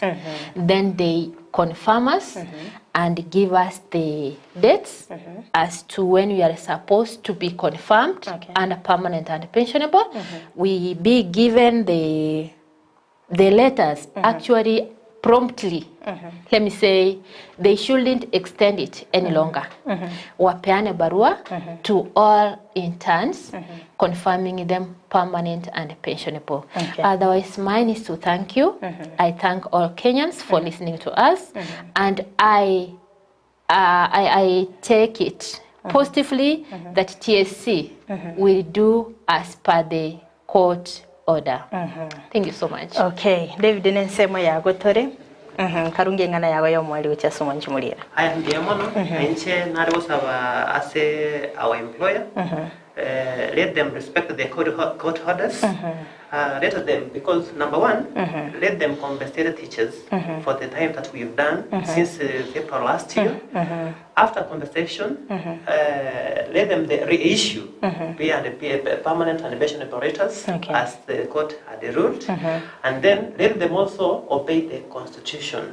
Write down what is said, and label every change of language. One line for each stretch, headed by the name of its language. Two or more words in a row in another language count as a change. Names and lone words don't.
English: Then they confirm us and give us the dates as to when we are supposed to be confirmed and permanent and pensionable. We be given the letters actually promptly. Let me say, they shouldn't extend it any longer.
Swahili: Wapeane barua
English: to all interns, confirming them permanent and pensionable. Otherwise, mine is to thank you. I thank all Kenyans for listening to us, and I take it positively that TSC will do as per the court order. Thank you so much.
Gusii: Okay, David Nensemo ya gotore. Karungi ngana yawe yo mwali ucha sumo nchumulira. Aya ndiye mono, enche nari usaba ase
English: our employer. Let them respect the court orders. Let them, because number one, let them compensate teachers for the time that we've done since April last year. After compensation, let them reissue permanent and pension operators as the court had ruled, and then let them also obey the constitution.